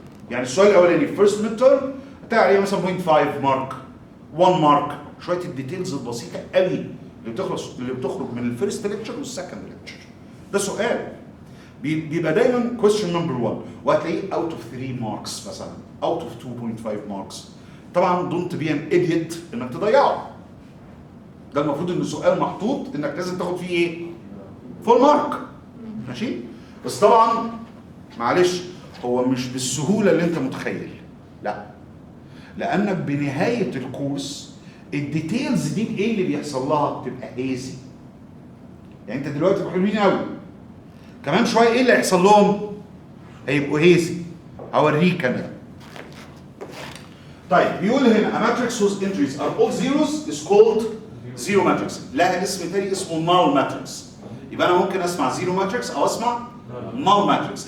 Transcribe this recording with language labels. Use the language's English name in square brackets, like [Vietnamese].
[Arabic] يعني السؤال الاولاني [English] first midterm [Arabic] هتلاقي عليه مثلا 0.5 مارك 1 مارك شويه الديتيلز البسيطه قوي اللي بتخرج من الفيرست ليكتشر والسكند ليكتشر. ده سؤال بيبقى دايما [English] question number 1 [Arabic] وهتلاقيه [English] out of 3 [Arabic] ماركس مثلا [English] out of 2.5 [Arabic] ماركس. طبعا [English] don't be an idiot [Arabic] انك تضيعه. ده المفروض ان السؤال محطوط انك لازم تاخد فيه ايه؟ فول مارك. ماشي؟ بس طبعا معلش هو مش بالسهوله اللي انت متخيل. لا. لانك بنهايه الكورس الديتيلز دي ايه اللي بيحصل لها بتبقى هيزي. يعني انت دلوقتي حلوين قوي كمان شويه ايه اللي هيحصل لهم؟ هيبقوا هيزي. هوريك انا. [English] طيب بيقول هنا a matrix whose entries are all zeros is called zero matrix. [Arabic] لها اسم تاني اسمه null matrix. يبقى انا ممكن اسمع zero matrix او اسمع null matrix.